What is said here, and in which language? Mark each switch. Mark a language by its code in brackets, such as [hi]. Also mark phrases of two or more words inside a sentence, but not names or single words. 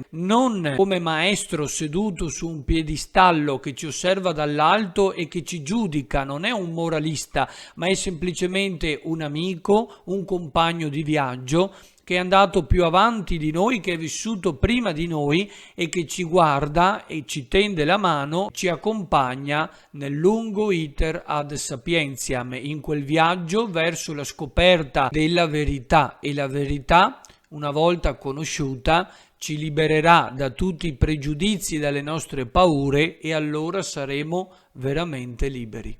[it] non come maestro seduto su un piedistallo che ci osserva dall'alto e che ci giudica, non è un moralista, ma è semplicemente un amico, un compagno di viaggio che è andato più avanti di noi, che è vissuto prima di noi e che ci guarda e ci tende la mano, ci accompagna nel lungo [la] iter ad sapientiam, [it] in quel viaggio verso la scoperta della verità. E la verità, una volta conosciuta, ci libererà da tutti i pregiudizi e dalle nostre paure, e allora saremo veramente liberi.